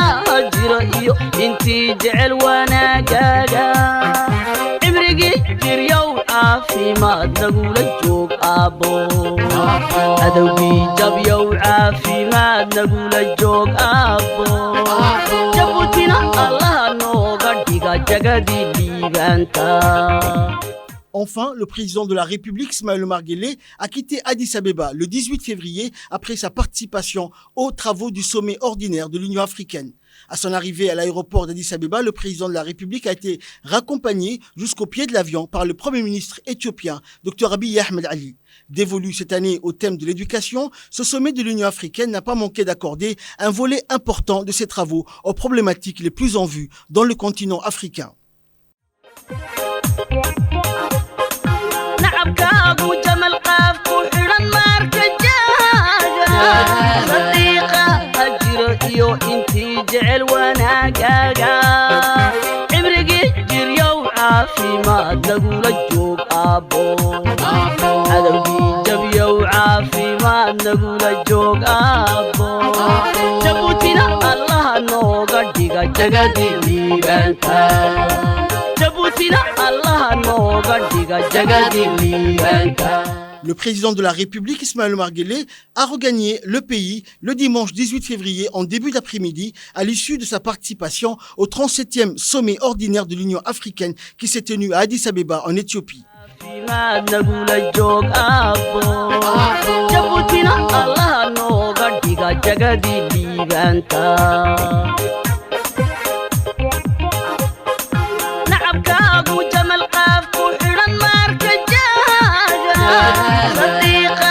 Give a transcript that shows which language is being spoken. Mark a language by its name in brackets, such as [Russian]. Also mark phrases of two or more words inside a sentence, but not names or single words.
[Somali] jiro iyo intii jecel wanaagaaga cimrigii jiryow caafimaad nagula joog aabbo adowgii jabyow caafimaad nagula joog aabbo jabuutina allaha nooga dhiga jagadii liibaanta. [French] Enfin, le président de la République, Ismaël Omar Guelleh, a quitté Addis Abeba le 18 février après sa participation aux travaux du sommet ordinaire de l'Union africaine. À son arrivée à l'aéroport d'Addis Abeba, le président de la République a été raccompagné jusqu'au pied de l'avion par le Premier ministre éthiopien, Dr Abiy Ahmed Ali. Dévolu cette année au thème de l'éducation, ce sommet de l'Union africaine n'a pas manqué d'accorder un volet important de ses travaux aux problématiques les plus en vue dans le continent africain. [Somali] nacabkaagu jamal qaafku xidhan maarka jaaga sadiiqa jiro iyo intii jecel wanaagaaga cimrigii jiryow caafimaad nagula joog aabbo adowgii jabyow caafimaad nagula joog aabbo jabuutina allaha nooga dhiga jagadii liibaanta. [French] Le président de la République, Ismaël Omar Guelleh, a regagné le pays le dimanche 18 février en début d'après-midi à l'issue de sa participation au 37e sommet ordinaire de l'Union africaine qui s'est tenu à Addis Abeba en Éthiopie. [Somali] nacabkaagu jamal qaafku xidhan maarka jaaga sadiiqa